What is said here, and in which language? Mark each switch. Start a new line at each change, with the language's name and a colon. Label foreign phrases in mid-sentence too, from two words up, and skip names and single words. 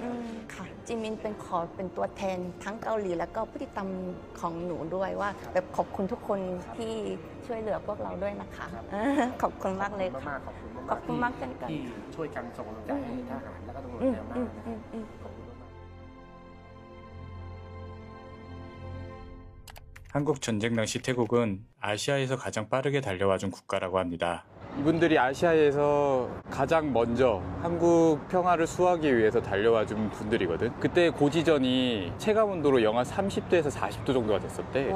Thai: ค่ะจิมินเป็นเป็นตัวแทนทั้งเกาหลีแล้วก็ผู้ติดตามของหนูด้วยว่าแบบขอบคุณทุกคนที่ช่วยเหลือพวกเราด้วยนะคะขอบคุณมากเลยค่ะ ขอบคุณมากๆ ขอบคุณมากเช่นกัน ที่ช่วยกันส่งกำลังใจให้ทหารแล้วก็ตำรวจ อืม แนวหน้า อืม นะ อืมอืม ขอบคุณมากๆ
Korean: 한국 전쟁 당시 태국은 아시아에서 가장 빠르게 달려와준 국가라고 합니다. 이분들이 아시아에서 가장 먼저 한국 평화를 수호하기 위해서 달려와준 분들이거든. 그때 고지전이 체감온도로 영하 30도에서 40도 정도가 됐었대.